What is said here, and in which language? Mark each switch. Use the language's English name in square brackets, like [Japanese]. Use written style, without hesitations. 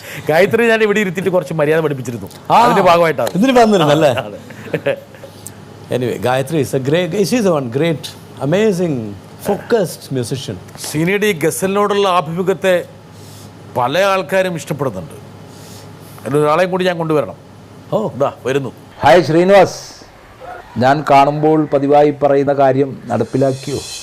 [Malayalam] ഗായത്രി ഞാൻ ഇവിടെ ഇരുത്തിയിട്ട് കുറച്ച് മര്യാദ പഠിപ്പിച്ചിരുന്നു. അതിന്റെ ഭാഗമായിട്ടാണ് ഇതിന് വന്നിരുന്നല്ലേ. [English] Anyway, Gayatri is a great, she is one great, amazing, focused musician. [Malayalam] ശ്രീനിയുടെ ഈ ഗസലിനോടുള്ള ആഭിമുഖ്യത്തെ പല ആൾക്കാരും ഇഷ്ടപ്പെടുന്നുണ്ട്. ഒരാളെയും കൂടി ഞാൻ കൊണ്ടുവരണം. വരുന്നു. ഹായ് ശ്രീനിവാസ്, ഞാൻ കാണുമ്പോൾ പതിവായി പറയുന്ന കാര്യം നടപ്പിലാക്കിയോ?